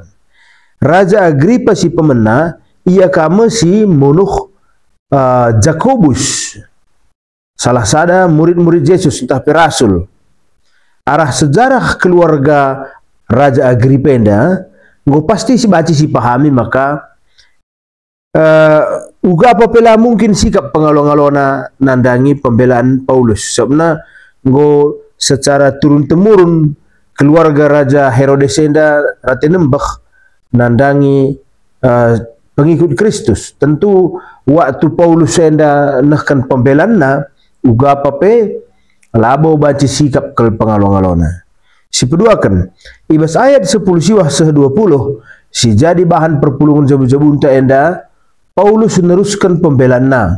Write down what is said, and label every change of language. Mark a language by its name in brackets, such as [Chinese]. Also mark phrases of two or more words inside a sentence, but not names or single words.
[Batak Karo] Raja Agripa si pemena ia kame si munuh Jakobus salah sada murid-murid Yesus entah rasul. Arah sejarah keluarga Raja Agripa enda nggo pasti si baci si pahami maka uga apabila mungkin sikap pengalon-alona nandangi pembelaan Paulus sebabnya nggo [Indonesian] secara turun-temurun [Batak Karo] keluarga Raja Herodes enda ratenembah nandangi pengikut Kristus. Tentu waktu Paulus enda nahkan pembelaan na uga apape labo baci sikap kel pengalon-alona. Si peduakan ibas ayat 10 siwah seh 20 si jadi bahan perpulungan jabu-jabu unta enda [Indonesian] Paulus meneruskan pembelaan [Batak Karo] na.